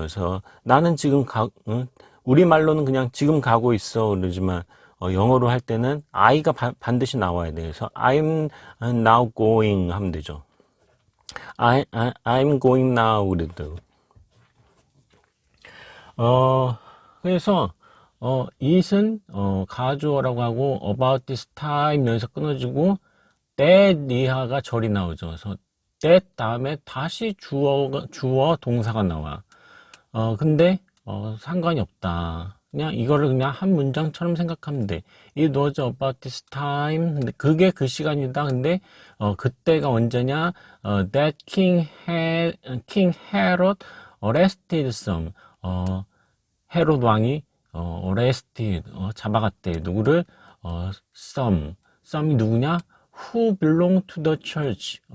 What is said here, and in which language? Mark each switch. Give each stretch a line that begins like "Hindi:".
Korean: 그래서 나는 지금 우리말로는 그냥 지금 가고 있어 그러지만 영어로 할 때는 I가 반드시 나와야 돼. 그래서
English: I'm now going
Korean: 하면 되죠.
English: I'm going now
Korean: 그래도. 그래서 it은 가주어라고 하고
English: about this time
Korean: 여기서 끊어지고 that 이하가 절이 나오죠. 그래서 that 다음에 다시 주어 동사가 나와. 근데 상관이 없다. 그냥 이거를 그냥 한 문장처럼 생각하면 돼.
English: It was about this time.
Korean: 근데 그게 그 시간이다. 근데 그때가 언제냐?
English: That King Herod arrested some.
Korean: 헤롯 왕이 arrested 잡아갔대. 누구를? some이 누구냐?
English: Who belong to the church.